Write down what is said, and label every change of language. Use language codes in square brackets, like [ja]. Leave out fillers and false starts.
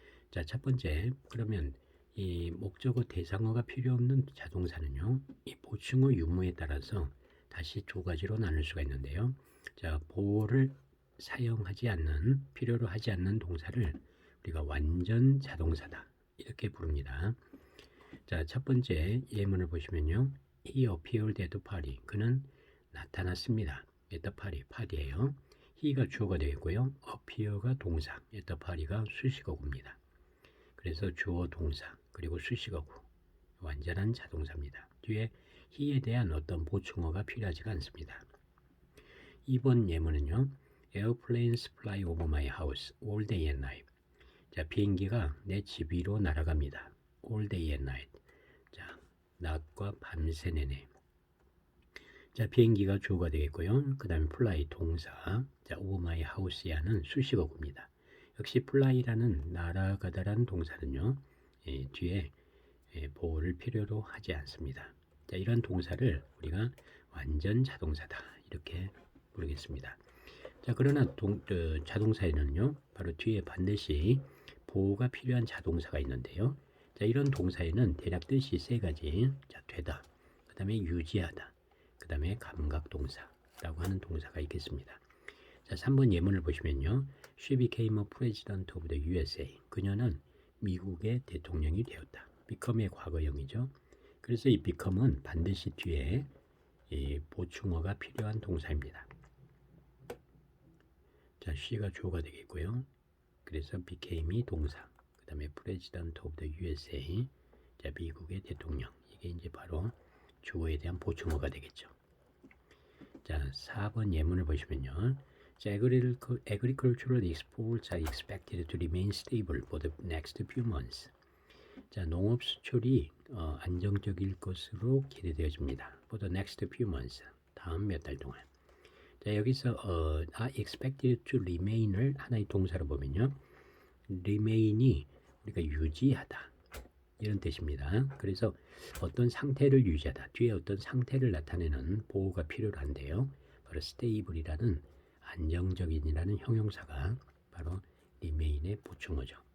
[ko] 자, 첫 번째, 그러면 이 목적어 대상어가 필요 없는 자동사는요, 이 보충어 유무에 따라서 다시 두 가지로 나눌 수가 있는데요. 자, 보호를 사용하지 않는, 필요로 하지 않는 동사를 우리가 완전 자동사다, 이렇게 부릅니다. 자, 첫 번째 예문을 보시면요. [en] He appeared at the party. [ko] 그는 나타났습니다. [en] at the party, [ko] 파티예요. he가 주어가 되어 있고요. appear가 동사, at the party가 수식어구입니다. 그래서 주어 동사, 그리고 수식어구, 완전한 자동사입니다. 뒤에 he에 대한 어떤 보충어가 필요하지가 않습니다. 2번 예문은요. [en] Airplanes fly over my house all day and night. [ko] 자, 비행기가 내 집 위로 날아갑니다. [en] all day and night. [ko] 자, 낮과 밤새 내내. 자, 비행기가 주어가 되겠고요. 그 다음에 fly 동사. 자, over my house야는 수식어구입니다. 역시 fly라는 날아가다라는 동사는요. 뒤에 보호를 필요로 하지 않습니다. 자, 이런 동사를 우리가 완전 자동사다, 이렇게 부르겠습니다. 자, 그러나 자동사에는요, 바로 뒤에 반드시 보호가 필요한 자동사가 있는데요. 자, 이런 동사에는 대략 뜻이 세 가지. 자, 되다, 그 다음에 유지하다, 그 다음에 감각동사라고 하는 동사가 있겠습니다. 자, 3번 예문을 보시면요. [en] She became a president of the USA. [ko] 그녀는 미국의 대통령이 되었다. become의 과거형이죠. 그래서 이 become은 반드시 뒤에 이 보충어가 필요한 동사입니다. 자, she가 주어가 되겠고요. 그래서 became이 동사, 그 다음에 [en] president of the USA, [ko] 자, 미국의 대통령, 이게 이제 바로 주어에 대한 보충어가 되겠죠. 자, 4번 예문을 보시면요. [en] 자, agricultural exports are expected to remain stable for the next few months. [ko] 자, 농업 수출이 안정적일 것으로 기대되어집니다. [en] For the next few months, [ko] 다음 몇 달 동안. 자, 여기서 are expected to remain을 하나의 동사로 보면요. remain이 우리가 유지하다, 이런 뜻입니다. 그래서 어떤 상태를 유지하다, 뒤에 어떤 상태를 나타내는 보호가 필요한데요. 바로 stable이라는 안정적인이라는 형용사가 바로 remain의 보충어죠.